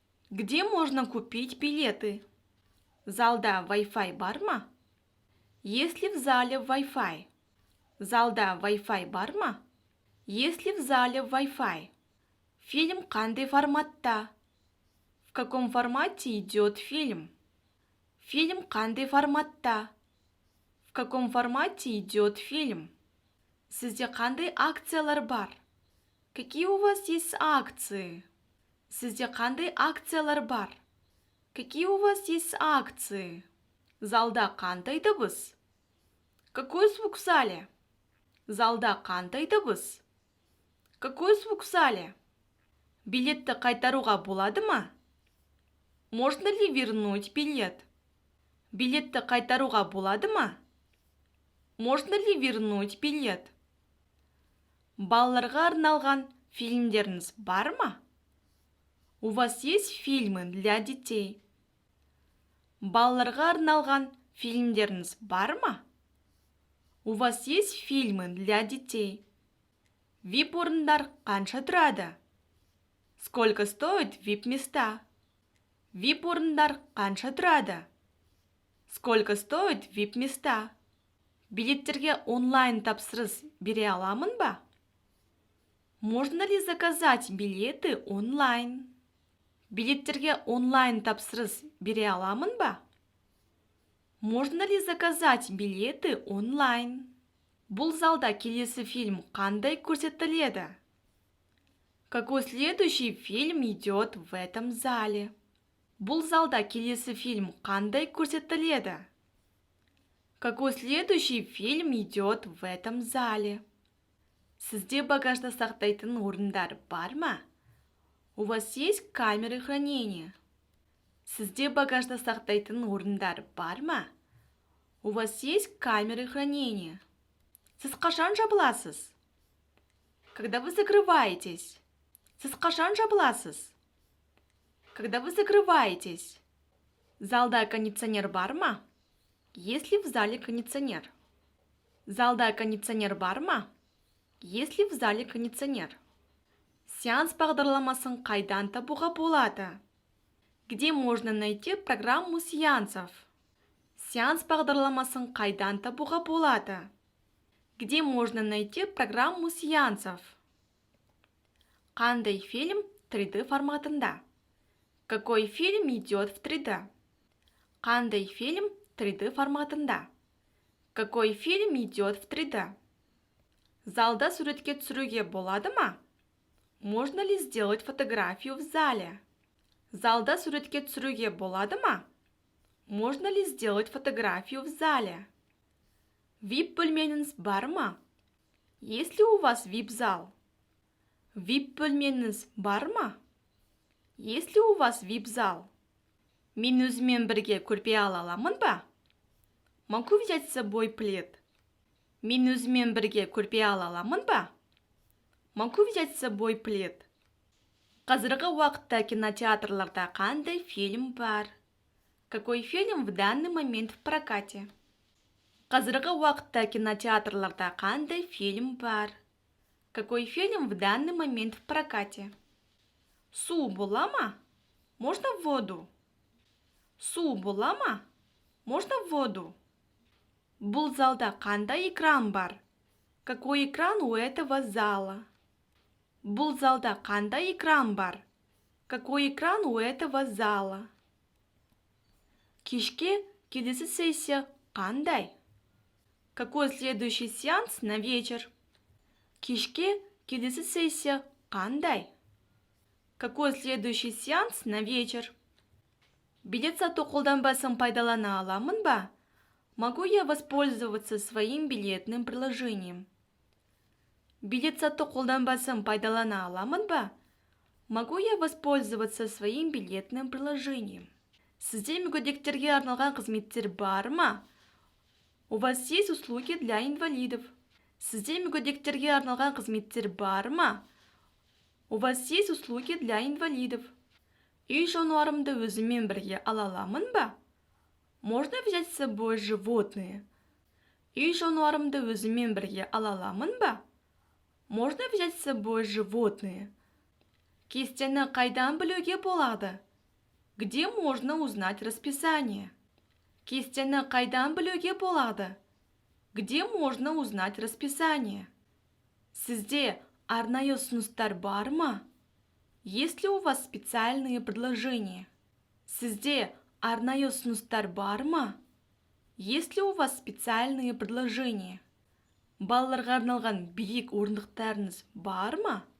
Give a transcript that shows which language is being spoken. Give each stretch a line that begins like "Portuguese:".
Russian: Где можно купить билеты?
Kazakh: Залда Wi-Fi бар ма?
Russian: Есть ли в зале Wi-Fi?
Kazakh: Залда Wi-Fi бар ма?
Russian: Есть ли в зале Wi-Fi?
Kazakh: Фильм қандай форматта?
Russian: В каком формате идет фильм?
Kazakh: Фильм қандай форматта?
Russian: В каком формате идет фильм?
Kazakh: Сізде қандай акциялар бар?
Russian: Какие у вас есть акции?
Kazakh: Сізде қандай акциялар бар?
Russian: Какие у вас есть акции?
Kazakh: Залда қандай дыбыс?
Russian: Какой звук в зале?
Kazakh: Залда қандай дыбыс?
Russian: Какой звук в зале?
Kazakh: Билетті қайтаруға болады ма?
Russian: Можно ли вернуть билет?
Kazakh: Билетті қайтаруға болады ма?
Russian: Можно ли вернуть билет?
Kazakh: Балаларға арналған фильмдеріңіз бар ма?
Russian: У вас есть фильмы для детей?
Kazakh: Балаларға арналған фильмдеріңіз бар ма?
Russian: У вас есть фильмы для детей?
Kazakh: VIP-орындар қанша тұрады?
Russian: Сколько стоит VIP-места?
Kazakh: VIP-орындар қанша тұрады?
Russian: Сколько стоит VIP-места?
Kazakh: Билеттерге онлайн тапсырыс бере аламын ба?
Russian: Можно ли заказать билеты онлайн?
Kazakh: Билеттерге онлайн тапсырыс бере аламын ба?
Russian: Можно ли заказать билеты онлайн?
Kazakh: Бұл залда келесі фильм қандай көрсетіледі?
Russian: Какой следующий фильм идет в этом зале?
Kazakh: Бұл залда келесі фильм қандай көрсетіледі?
Russian: Какой следующий фильм идет в этом зале?
Kazakh: Сізде багажда сақтайтын орындар бар ма?
Russian: У вас есть камеры хранения?
Kazakh: Сізде багажда сақтайтын орындар бар ма?
Russian: У вас есть камеры хранения?
Kazakh: Сіз қашан жабыласыз?
Russian: Когда вы закрываетесь?
Kazakh: Сіз қашан жабыласыз?
Russian: Когда вы закрываетесь?
Kazakh: Залда кондиционер бар ма?
Russian: Есть ли в зале кондиционер?
Kazakh: Залда кондиционер бар ма?
Russian: Есть ли в зале кондиционер?
Kazakh: Сеанс бағдарламасын қайдан табуға болады?
Russian: Где можно найти программу сеансов?
Kazakh: Сеанс бағдарламасын қайдан табуға болады?
Russian: Где можно найти программу сеансов?
Kazakh: Қандай фильм 3D форматында?
Russian: Какой фильм идет в 3D?
Kazakh: Қандай фильм 3D форматында?
Russian: Какой фильм идет в 3D?
Kazakh: Залда суретке түсіруге болады ма?
Russian: Можно ли сделать фотографию в зале?
Kazakh: Залда суретке түсіруге болады ма?
Russian: Можно ли сделать фотографию в зале?
Kazakh: VIP-бөлменіңіз бар ма?
Russian: Есть ли у вас VIP-зал?
Kazakh: VIP-бөлменіңіз бар ма?
Russian: Есть ли у вас VIP-зал?
Kazakh: Мен өзімен бірге көрпе ала аламын ба?
Russian: Могу взять с собой плед?
Kazakh: Мен өзімен бірге көрпе ала аламын ба?
Russian: Могу взять с собой плед?
Kazakh: Қазіргі уақытта кинотеатрларда қандай фильм бар?
Russian: Какой фильм в данный момент в прокате?
Kazakh: Қазіргі уақытта кинотеатрларда қандай фильм бар?
Russian: Какой фильм в данный момент в прокате? Су бола ма? Можно воду? Су бола ма? Можно воду?
Kazakh: Бұл залда қандай экран бар?
Russian: Какой экран у этого зала?
Kazakh: Бұл залда қандай экран бар?
Russian: Какой экран у этого зала?
Kazakh: Кешке келесі сессия қандай?
Russian: Какой следующий сеанс на вечер?
Kazakh: Кешке келесі сессия қандай?
Russian: Какой следующий сеанс на вечер?
Kazakh: Билет сату қолданбасын пайдалана аламын ба?
Russian: Могу я воспользоваться своим билетным приложением?
Kazakh: Билет сату қолданбасын пайдалана аламын ба?
Russian: Могу я воспользоваться своим билетным приложением?
Kazakh: Сізде мүгедектерге арналған қызметтер бар ма?
Russian: У вас есть услуги для инвалидов?
Kazakh: Сізде мүгедектерге арналған қызметтер бар ма?
Russian: У вас есть услуги для инвалидов?
Kazakh: Үй жануарымды өзімен бірге ала аламын ба?
Russian: Можно взять с собой животные?
Kazakh: Үй жануарымды өзімен бірге ала аламын ба?
Russian: Можно взять с собой животные?
Kazakh: Кестені қайдан білуге болады?
Russian: Где можно узнать расписание?
Kazakh: Кестені қайдан білуге болады?
Russian: Где можно узнать расписание?
Kazakh: Сізде арнайы ұсыныстар бар ма?
Russian: Есть ли у вас специальные предложения?
Kazakh: Сізде арнайы ұсыныстар бар ма?
Russian: Есть ли у вас специальные предложения?
Kazakh: Балаларға арналған биік орындықтарыңыз бар ма?